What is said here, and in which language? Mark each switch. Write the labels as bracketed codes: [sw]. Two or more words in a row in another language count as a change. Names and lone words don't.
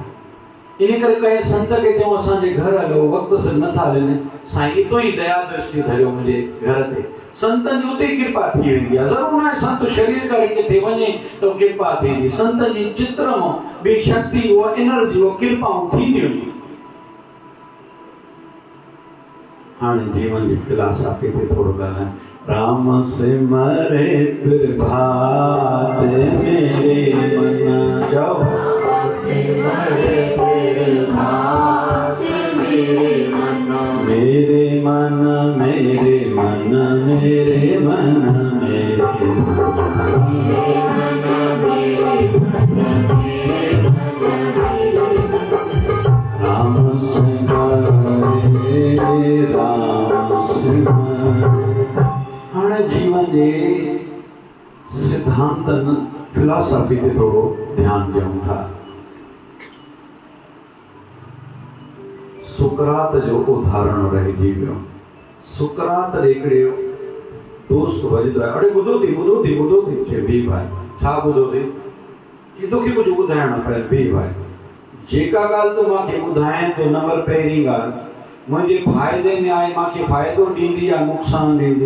[sd] इन करे कंहिं संत खे चऊं असांजे घर हलो, वक़्त से नथा हलनि, साईं इतो ई दया दृष्टि धरियो मुंहिंजे घर ते, संतनि जी उते ई कृपा थी वेंदी आहे। ज़रूरु न संत शरीर करे किथे वञे तो कृपा थींदी, संत जी चित्र मां ॿी शक्ति, उहा एनर्जी, उहा कृपाऊं थींदियूं। हाणे जीवन जी फिलासफी ते थोड़ो ॻाल्हायां। [hi] राम सिमरे प्रभात मेरे मन जाओ, मेरे मन मेरे मन मेरे मन मेरे मन राम सिमरे राम सिमरे। [sd] हाणे जीवन जे सिद्धांतन फिलॉसफी ते थोड़ो ध्यान ॾियूं था। सुकरात जो उदाहरण रहिजी वियो। सुकरात हिकिड़े दोस्त वञंदो आहे, अड़े ॿुधो थी चए बी भाई, छा ॿुधो थी? ये तोखे कुझु ॿुधाइणो पए, बी भाई जेका ॻाल्हि तूं मूंखे ॿुधाए तो नंबर पहिरीं ॻाल्हि मुंहिंजे फ़ाइदे में आहे, मूंखे फ़ाइदो ॾींदी या नुक़सानु ॾींदी?